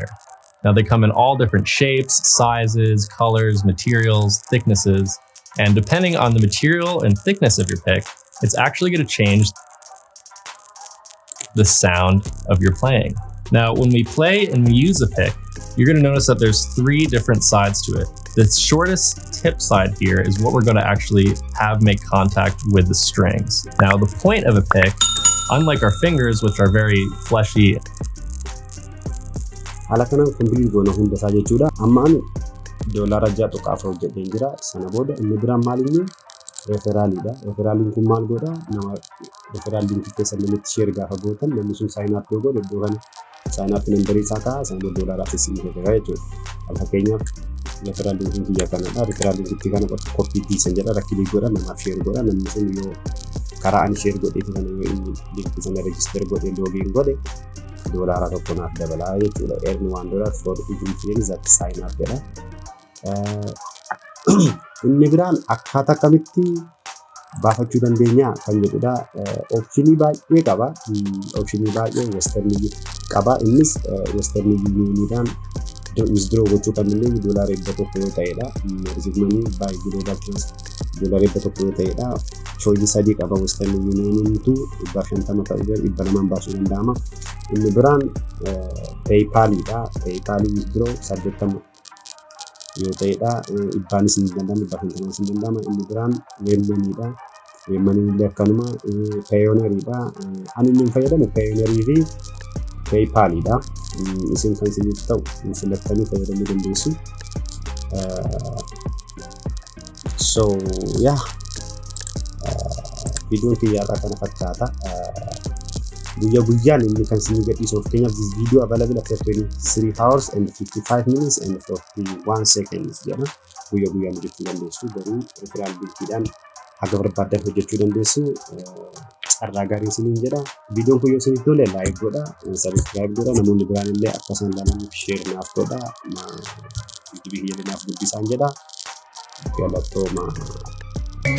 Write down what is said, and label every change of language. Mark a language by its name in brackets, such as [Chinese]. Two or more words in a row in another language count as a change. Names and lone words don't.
[English] Now, they come in all different shapes, sizes, colors, materials, thicknesses, and depending on the material and thickness of your pick, it's actually going to change the sound of your playing. Now, when we play and we use a pick, you're going to notice that there's 3 different sides to it. The shortest tip side here is what we're going to actually have make contact with the strings. Now, the point of a pick, unlike our fingers, which are very fleshy. [Oromo] Haala kanaan complete goona hunda isaa jechuudha. Amma ani $6 hojjedheen jira. Sana booda inni biraan maal inni referaalidha. Referaalin kun maal godha? Nama referaalin kun keessa namatti share gaafa gootan namni sun [English] sign up [Oromo] yoo godhe iddoo kana [English] sign up number [Oromo] isaa ka'a sana booda $1 isin jedha jechuudha. Fakkeenyaaf referaalin kun kiyya kanadha. Referaalin kun kana [English] copy piece [Oromo] jedha rakkii godha namaaf share godha namni sun yoo karaa ani share godheetu kana yoo inni link sana register godhe login godhe $1 naaf dabalaa jechuudha. [English] Earn $1 for each friends that sign up jedha. [Oromo] Inni biraan akkaataa akkamitti baafachuu dandeenya kan jedhudha. Optionii baay'ee qaba. Optionii baay'ee western qaba. Innis western unionidhaan withdraw gochuu qabnillee doolaara 100 yoo ta'edha. [English] Receive money by global trust [Oromo] doolaara 100 yoo ta'edha. Choice sadii qaba Western Union tu 150 ta'uu jira 200 baasuu danda'ama. Inni biraan PayPal-dha. PayPal withdraw 80 yoo ta'edha. Ibbaanis hin danda'amu 150 hin danda'ama. Inni biraan Wellonidha. Wellonillee akkanuma Payoneer-dha. Ani inni fayyadamu Payoneer fi PayPal-dha. Isin kan isiniif ta'u filattanii fayyadamuu dandeessu. [English] So yeah, [Oromo] videoon kiyyaadhaa kana fakkaata. Guyyaa guyyaan inni kan isin gadhiisu fakkeenyaaf [English] this video available after 23 hours and 55 minutes and 41 seconds [Oromo] jedha. Guyyaa guyyaan hojjechuu dandeessu garuu referral biltiidhaan haga barbaadan hojjechuu dandeessu. Carraa gaarii isiniin jedha. Videoon kun yoo isiniif tole like godha, subscribe godha, namoonni biraan illee akka isaan ilaalaniif share naaf godha. YouTube kiyya naaf guddisaan jedha.